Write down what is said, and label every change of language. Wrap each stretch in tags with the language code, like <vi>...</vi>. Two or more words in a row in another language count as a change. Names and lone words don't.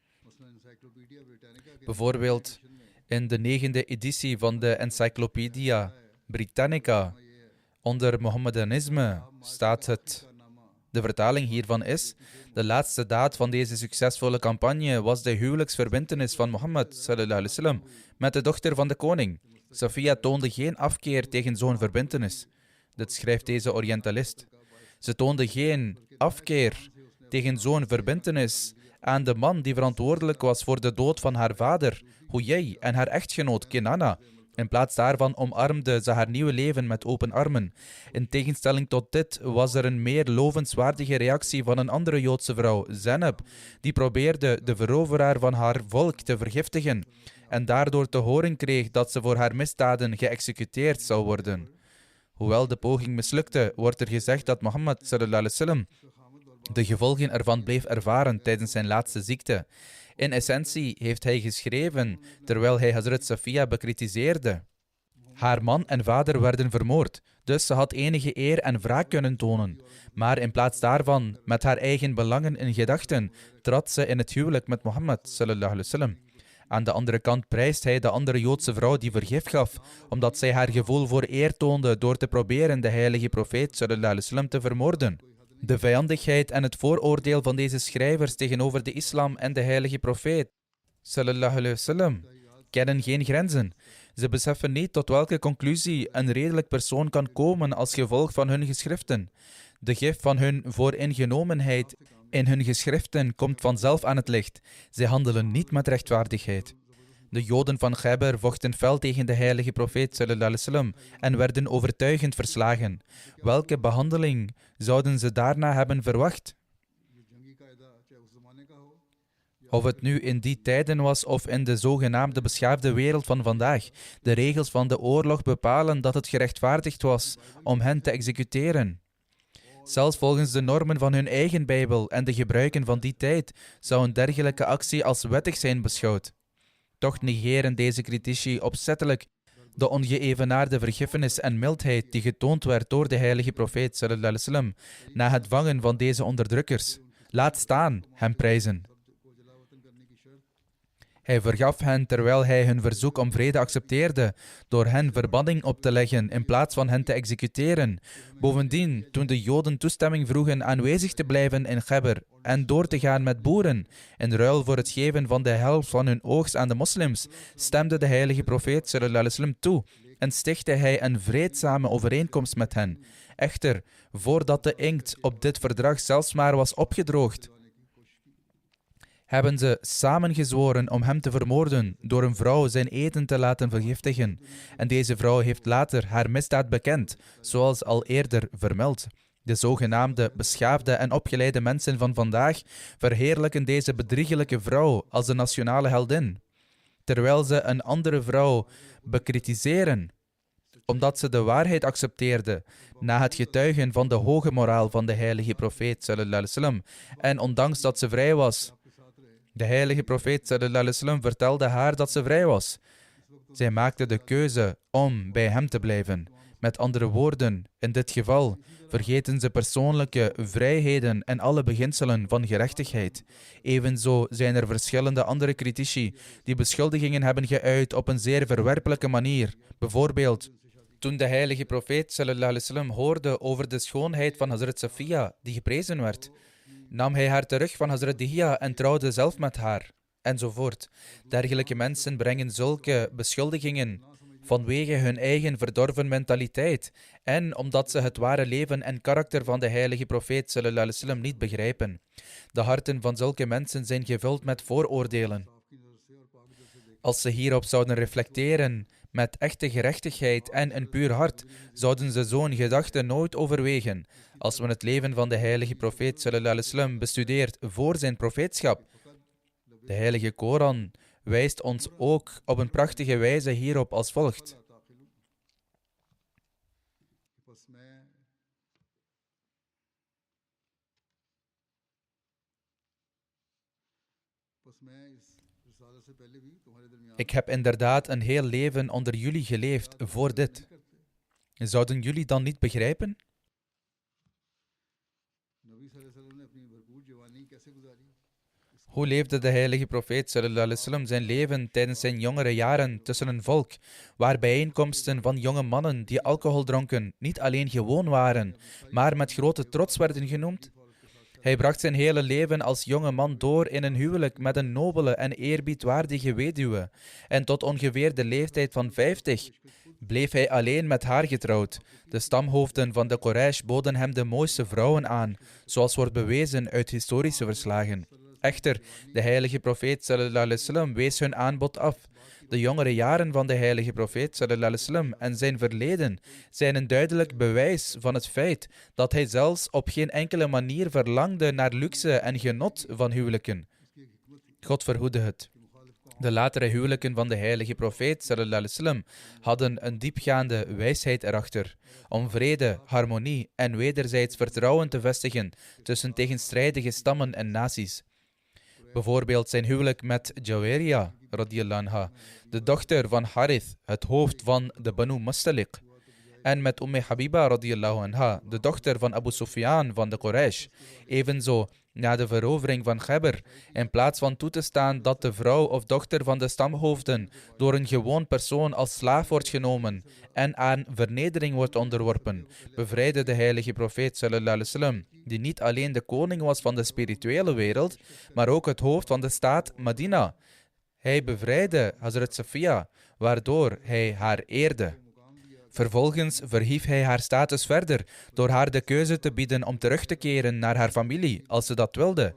<nl>Bijvoorbeeld in de 9e editie van de Encyclopedia Britannica onder Mohammedanisme staat het. De vertaling hiervan is: de laatste daad van deze succesvolle campagne was de huwelijksverbintenis van Mohammed</nl> <ar>صلى الله عليه وسلم</ar> <nl>met de dochter van de koning. Safiya toonde geen afkeer tegen zo'n verbintenis. Dit schrijft deze Orientalist. Ze toonde geen afkeer tegen zo'n verbintenis aan de man die verantwoordelijk was voor de dood van haar vader, Huyay, en haar echtgenoot, Kinana. In plaats daarvan omarmde ze haar nieuwe leven met open armen. In tegenstelling tot dit was er een meer lovenswaardige reactie van een andere Joodse vrouw, Zainab, die probeerde de veroveraar van haar volk te vergiftigen en daardoor te horen kreeg dat ze voor haar misdaden geëxecuteerd zou worden. Hoewel de poging mislukte, wordt er gezegd dat Mohammed</nl> <ar>صلى الله عليه وسلم</ar> <nl>de gevolgen ervan bleef ervaren tijdens zijn laatste ziekte. In essentie heeft hij geschreven terwijl hij Hazrat Safiya bekritiseerde. Haar man en vader werden vermoord, dus ze had enige eer en wraak kunnen tonen. Maar in plaats daarvan, met haar eigen belangen in gedachten, trad ze in het huwelijk met Mohammed</nl> <ar>صلى الله عليه وسلم.</ar> <nl>Aan de andere kant prijst hij de andere Joodse vrouw die vergif gaf, omdat zij haar gevoel voor eer toonde door te proberen de heilige profeet</nl> <ar>صلى الله عليه وسلم</ar> <nl>te vermoorden. De vijandigheid en het vooroordeel van deze schrijvers tegenover de islam en de heilige profeet</nl> <ar>صلى الله عليه وسلم</ar> <nl>kennen geen grenzen. Ze beseffen niet tot welke conclusie een redelijk persoon kan komen als gevolg van hun geschriften. De gif van hun vooringenomenheid in hun geschriften komt vanzelf aan het licht. Zij handelen niet met rechtvaardigheid. De Joden van Khaybar vochten fel tegen de heilige profeet</nl> <ar>صلى الله عليه وسلم</ar> <nl>en werden overtuigend verslagen. Welke behandeling zouden ze daarna hebben verwacht? Of het nu in die tijden was of in de zogenaamde beschaafde wereld van vandaag, de regels van de oorlog bepalen dat het gerechtvaardigd was om hen te executeren. Zelfs volgens de normen van hun eigen Bijbel en de gebruiken van die tijd zou een dergelijke actie als wettig zijn beschouwd. Toch negeren deze critici opzettelijk de ongeëvenaarde vergiffenis en mildheid die getoond werd door de heilige profeet</nl> <ar>صلى الله عليه وسلم</ar> <nl>na het vangen van deze onderdrukkers. Laat staan hem prijzen. Hij vergaf hen terwijl hij hun verzoek om vrede accepteerde, door hen verbanning op te leggen in plaats van hen te executeren. Bovendien, toen de Joden toestemming vroegen aanwezig te blijven in Khaybar en door te gaan met boeren, in ruil voor het geven van de helft van hun oogst aan de moslims, stemde de heilige profeet</nl> <ar>صلى الله عليه وسلم</ar> <nl>toe en stichtte hij een vreedzame overeenkomst met hen. Echter, voordat de inkt op dit verdrag zelfs maar was opgedroogd, hebben ze samengezworen om hem te vermoorden door een vrouw zijn eten te laten vergiftigen. En deze vrouw heeft later haar misdaad bekend, zoals al eerder vermeld. De zogenaamde beschaafde en opgeleide mensen van vandaag verheerlijken deze bedriegelijke vrouw als de nationale heldin, terwijl ze een andere vrouw bekritiseren, omdat ze de waarheid accepteerde na het getuigen van de hoge moraal van de heilige profeet</nl> <ar>صلى الله عليه وسلم</ar> <nl>en ondanks dat ze vrij was. De heilige profeet</nl> <ar>صلى الله عليه وسلم</ar> <nl>vertelde haar dat ze vrij was. Zij maakte de keuze om bij hem te blijven. Met andere woorden, in dit geval vergeten ze persoonlijke vrijheden en alle beginselen van gerechtigheid. Evenzo zijn er verschillende andere critici die beschuldigingen hebben geuit op een zeer verwerpelijke manier. Bijvoorbeeld, toen de heilige profeet</nl> <ar>صلى الله عليه وسلم</ar> <nl>hoorde over de schoonheid van Hazrat Safiya, die geprezen werd, nam hij haar terug van Hazrat Dihya en trouwde zelf met haar, enzovoort. Dergelijke mensen brengen zulke beschuldigingen vanwege hun eigen verdorven mentaliteit en omdat ze het ware leven en karakter van de heilige profeet</nl> <ar>صلى الله عليه وسلم</ar> <nl>niet begrijpen. De harten van zulke mensen zijn gevuld met vooroordelen. Als ze hierop zouden reflecteren met echte gerechtigheid en een puur hart, zouden ze zo'n gedachte nooit overwegen. Als men het leven van de heilige profeet</nl> <ar>صلى الله عليه وسلم</ar> <nl>bestudeert voor zijn profeetschap, de heilige Koran wijst ons ook op een prachtige wijze hierop als volgt. Ik heb inderdaad een heel leven onder jullie geleefd voor dit. Zouden jullie dan niet begrijpen? Hoe leefde de heilige profeet</nl> <ar>صلى الله عليه وسلم</ar> <nl>zijn leven tijdens zijn jongere jaren tussen een volk, waar bijeenkomsten van jonge mannen die alcohol dronken niet alleen gewoon waren, maar met grote trots werden genoemd? Hij bracht zijn hele leven als jonge man door in een huwelijk met een nobele en eerbiedwaardige weduwe. En tot ongeveer de leeftijd van 50 bleef hij alleen met haar getrouwd. De stamhoofden van de Quraysh boden hem de mooiste vrouwen aan, zoals wordt bewezen uit historische verslagen. Echter, de heilige profeet</nl> <ar>صلى الله عليه وسلم</ar> <nl>wees hun aanbod af. De jongere jaren van de heilige profeet</nl> <ar>صلى الله عليه وسلم</ar> <nl>en zijn verleden zijn een duidelijk bewijs van het feit dat hij zelfs op geen enkele manier verlangde naar luxe en genot van huwelijken. God verhoede het. De latere huwelijken van de heilige profeet</nl> <ar>صلى الله عليه وسلم</ar> <nl>hadden een diepgaande wijsheid erachter om vrede, harmonie en wederzijds vertrouwen te vestigen tussen tegenstrijdige stammen en naties. Bijvoorbeeld zijn huwelijk met Jaweria</nl> <ar>رضي الله عنها,</ar> <nl>de dochter van Harith, het hoofd van de Banu Mustaliq, en met Habiba</nl> <ar>رضي الله عنها,</ar> <nl>de dochter van Abu Sufyan van de Quraysh. Evenzo na de verovering van Khaybar, in plaats van toe te staan dat de vrouw of dochter van de stamhoofden door een gewoon persoon als slaaf wordt genomen en aan vernedering wordt onderworpen, bevrijdde de heilige profeet</nl> <ar>صلى الله عليه وسلم,</ar> <nl>die niet alleen de koning was van de spirituele wereld, maar ook het hoofd van de staat Medina. Hij bevrijdde Hazrat Safiya, waardoor hij haar eerde. Vervolgens verhief hij haar status verder door haar de keuze te bieden om terug te keren naar haar familie, als ze dat wilde.</nl>